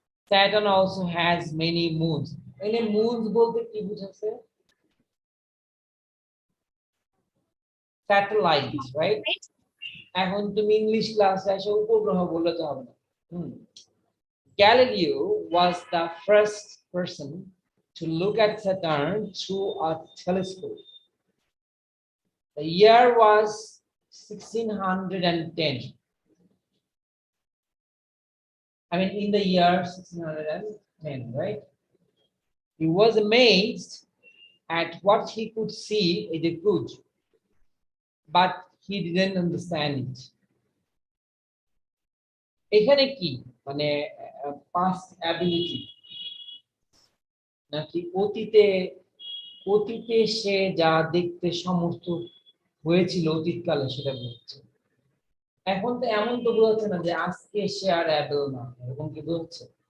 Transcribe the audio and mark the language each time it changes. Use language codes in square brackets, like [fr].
[en] Saturn also has many moons. [bn] এখানে moons বলতে কি বুঝাচ্ছে? Satellite, right? এখন তুমি ইংলিশ ক্লাসে এসে উপগ্রহ বললে তো হবে না। [en] Galileo was the first person to look at Saturn through a telescope. The year was 1610. I mean, in the year 1610, right? He was amazed at what he could see in the good, but he didn't understand it. [bn] এখানে কি মানে past ability নাকি অতীতে, অতীতে সে যা দেখতে সমর্থ হয়েছিল অতীতকালে সেটা বোঝাচ্ছে? এখন তো এমন তো বোঝাচ্ছে না যে আজকে সে আর অ্যাবল না, এরকম কি বোঝাচ্ছে?